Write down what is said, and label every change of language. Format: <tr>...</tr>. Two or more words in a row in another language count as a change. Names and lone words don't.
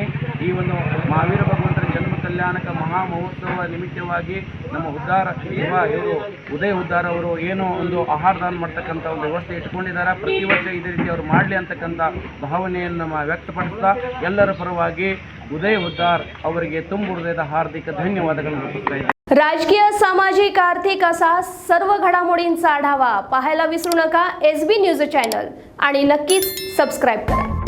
<kn>ಈ ಒಂದು ಮಹಾವೀರ ಭಗವಂತರ ಜನ್ಮ ಕಲ್ಯಾಣಕ ಮಹಾ ಮಹೋತ್ಸವ ನಿಮಿತ್ತವಾಗಿ ನಮ್ಮ ಇವರು ಉದಯ್ ಹುದ್ದಾರ್ ಅವರು ಏನೋ ಒಂದು ಆಹಾರ ದಾನ ಮಾಡ್ತಕ್ಕಂಥ ಒಂದು ವ್ಯವಸ್ಥೆ ಇಟ್ಕೊಂಡಿದ್ದಾರೆ. ಪ್ರತಿ ವರ್ಷ ಇದೇ ರೀತಿ ಅವರು ಮಾಡಲಿ ಅಂತಕ್ಕಂಥ ಭಾವನೆಯನ್ನು ವ್ಯಕ್ತಪಡಿಸ್ತಾ ಎಲ್ಲರ ಪರವಾಗಿ उदय हुद्दार ಅವರಿಗೆ ತುಂಬ ಹೃದಯದ ಹಾರ್ದಿಕ ಧನ್ಯವಾದಗಳನ್ನು ಅರ್ಪಿಸ್ತಾ ಇದ್ದೇನೆ.</kn> <mr>राजकीय सामाजिक आर्थिक असा सर्व घडामोडींचा आढावा पाहायला विसरू नका SB न्यूज चॅनल आणि नक्कीच सबस्क्राइब करा.</mr>